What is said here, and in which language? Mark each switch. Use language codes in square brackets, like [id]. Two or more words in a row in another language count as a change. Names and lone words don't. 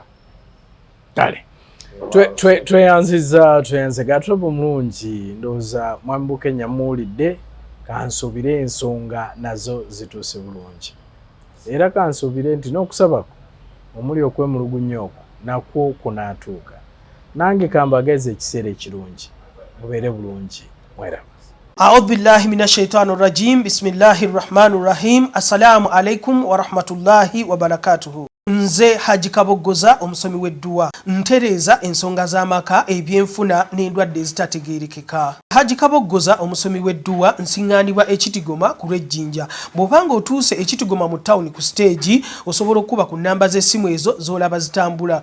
[lg] Kale tweyanze Gatobo mulungi ndowooza Mwami Bukenya muwulidde kansuubire ensonga nazo zituuse bulungi era kansuubire nti n'okusabako omuli okwemulugunya okwo nakwo kunaatuuka. Nange kambageze ekiseera ekirungi mubeere bulungi mweraba. [ar] أعوذ بالله من الشيطان الرجيم. بسم الله الرحمن الرحيم. السلام عليكم ورحمة الله وبركاته. [lg] Nze Haji Kabogoza omusomi w'edduwa ntereza ensonga z'amaka ebyenfuna n'endwadde ezitategeerekeka. Haji Kabogoza omusomi w'edduwa nsiŋŋaanibwa ekitigoma ku lw'ejjinja. Bw'obanga otuuse ekitigoma mu ttawuni ku siteegi osobola okuba ku nnamba z'essimu ezo z'olaba zitambula.